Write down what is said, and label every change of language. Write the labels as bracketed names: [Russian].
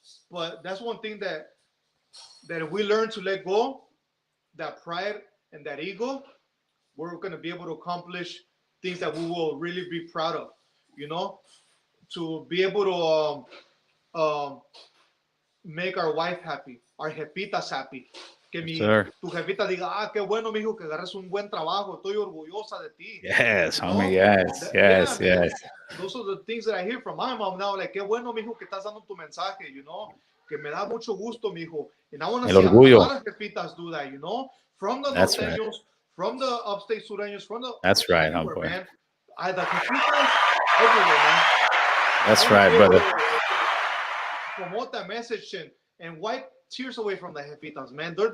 [English] But that's one thing that if we learn to let go, that pride and that ego, we're going to be able to accomplish things that we will really be proud of, you know. To be able to make our wife happy, our jefitas happy. [Spanish] Que tu jefita diga, qué bueno, mijo, que agarras un buen trabajo. Estoy orgullosa de ti. [English] Yes, homie, yes. Those are the things that I hear from my mom now. Like, [Spanish] qué bueno, mijo, que estás dando tu mensaje, [English] you know. [Spanish] Que me da mucho gusto, mijo. [English] And I want to see a lot of jefitas do that, you know. From the Norteños, from the Upstate Surenos, from the... That's right, homeboy. Man. The jefitas everywhere, man. That's right, brother. Promote that message and wipe tears away from the jefitas, man.